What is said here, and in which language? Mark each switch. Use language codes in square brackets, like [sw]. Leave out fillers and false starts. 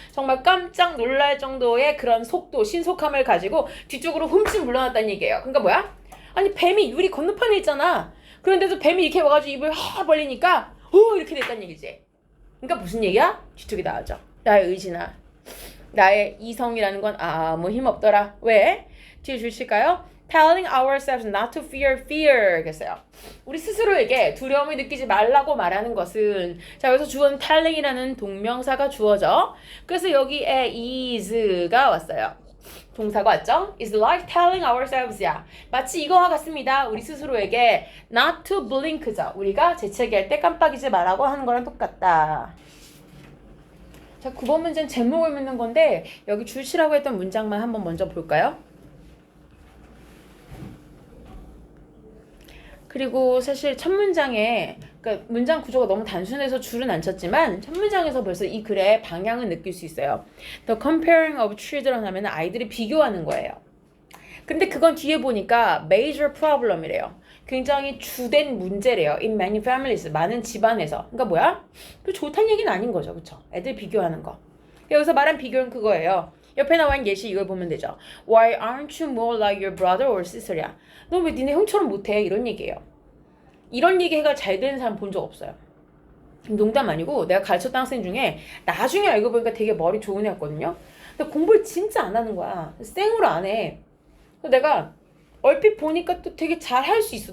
[ko] 정말 깜짝 놀랄 정도의 그런 속도, 신속함을 가지고 뒤쪽으로 훔친 물러났다는 얘기예요. 그러니까 뭐야? 아니 뱀이 유리 건너편에 있잖아. 그런데도 뱀이 이렇게 와가지고 입을 확 벌리니까 이렇게 됐다는 얘기지. 그러니까 무슨 얘기야? 뒤쪽이 나오죠. 나의 의지나 나의 이성이라는 건 아무 힘 없더라. 왜? 뒤에 주실까요? [en] Telling ourselves not to fear [ko] 겠어요. 우리 스스로에게 두려움을 느끼지 말라고 말하는 것은 자 여기서 주어는 telling이라는 동명사가 주어져. 그래서 여기에 is가 왔어요. 동사가 왔죠? [en] It's like telling oursels야. [ko] 마치 이거와 같습니다. 우리 스스로에게 [en] not to blink [ko] 죠. 우리가 재채기할 때 깜빡이지 말라고 하는 거랑 똑같다. 자 9번 문제는 제목을 묻는 건데 여기 줄치라고 했던 문장만 한번 먼저 볼까요? 그리고 사실 첫 문장에 그러니까 문장 구조가 너무 단순해서 줄은 안 쳤지만 첫 문장에서 벌써 이 글의 방향을 느낄 수 있어요. [en] The comparing of children [ko] 하면 아이들이 비교하는 거예요. 근데 그건 뒤에 보니까 [en] major problem [ko] 이래요. 굉장히 주된 문제래요. [en] In many families. [ko] 많은 집안에서. 그러니까 뭐야? 그 좋다는 얘기는 아닌 거죠. 그쵸? 애들 비교하는 거. 여기서 말한 비교는 그거예요. 옆에 나와 있는 예시 이걸 보면 되죠. [en] Why aren't you more like your brother or sister야? [ko] 너 왜 니네 형처럼 못해? 이런 얘기예요. 이런 얘기가 잘 되는 사람 본 적 없어요. 농담 아니고 내가 가르쳤던 학생 중에 나중에 알고 보니까 되게 머리 좋은 애였거든요. 근데 공부를 진짜 안 하는 거야. 생으로 안 해. 내가 얼핏 보니까 또 되게 잘 할 수 있어.